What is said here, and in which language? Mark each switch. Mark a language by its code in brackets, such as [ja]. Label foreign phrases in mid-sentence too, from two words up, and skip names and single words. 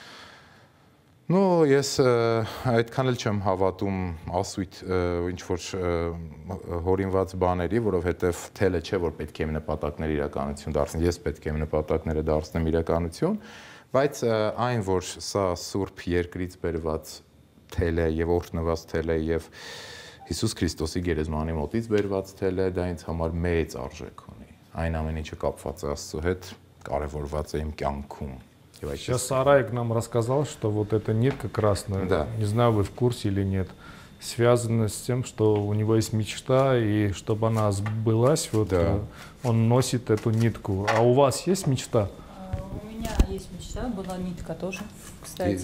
[hy] Ну, ես այդքան էլ չեմ հավատում ասույթ ինչ որ հորինված բաների, որովհետև թելը չէ, որ պետք է իմ նպատակները իրականություն դարձնի, ես պետք է իմ նպատակները դարձնեմ իրականություն, բայց այն, որ սա Սուրբ Երկրից բերված թել է եւ օրհնված թել է եւ Հիսուս Քրիստոսի գերեզմանի մոտից բերված թել է, դա ինձ համար մեծ արժեք ունի։ Այն ամեն ինչը կապված է Աստծո հետ, կարեւորված է իմ կյանքում։ [ru] Сейчас Сараик нам рассказал, что вот эта нитка красная, да. Не знаю, вы в курсе или нет, связано с тем, что у него есть мечта, и чтобы она сбылась, вот он носит эту нитку. А у вас есть мечта? У меня есть мечта, была нитка тоже, кстати.